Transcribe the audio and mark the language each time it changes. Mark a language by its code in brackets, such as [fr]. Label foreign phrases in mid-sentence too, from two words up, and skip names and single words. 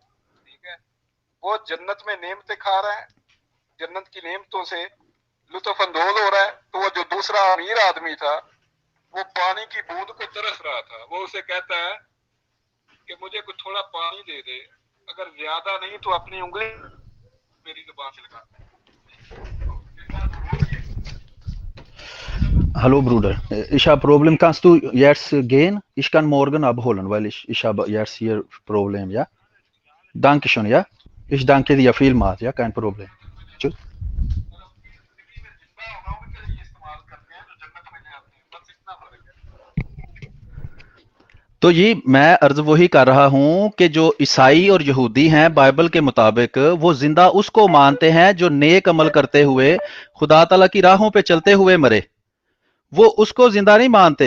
[ur] ٹھیک ہے، وہ جنت میں نعمتیں کھا رہا ہے، جنت کی نعمتوں سے لطف اندوز ہو رہا ہے. تو وہ جو دوسرا امیر آدمی تھا، وہ پانی کی بوند کو ترس رہا تھا. وہ اسے کہتا ہے کہ مجھے کچھ تھوڑا پانی دے دے، اگر زیادہ نہیں تو اپنی انگلی میری زبان سے لگا. [de] hallo Bruder, ich habe Problem, kannst du jetzt gehen? Ich kann morgen abholen, weil ich habe jetzt hier Problem, ja? Danke schön, ja? Ich danke dir vielmals, ja, kein Problem. Tschüss. [ur] تو یہ میں عرض وہی کر رہا ہوں کہ جو عیسائی اور یہودی ہیں بائبل کے مطابق وہ زندہ اس کو مانتے ہیں جو نیک عمل کرتے ہوئے خدا تعالیٰ کی راہوں پہ چلتے ہوئے مرے، وہ اس کو زندہ نہیں مانتے.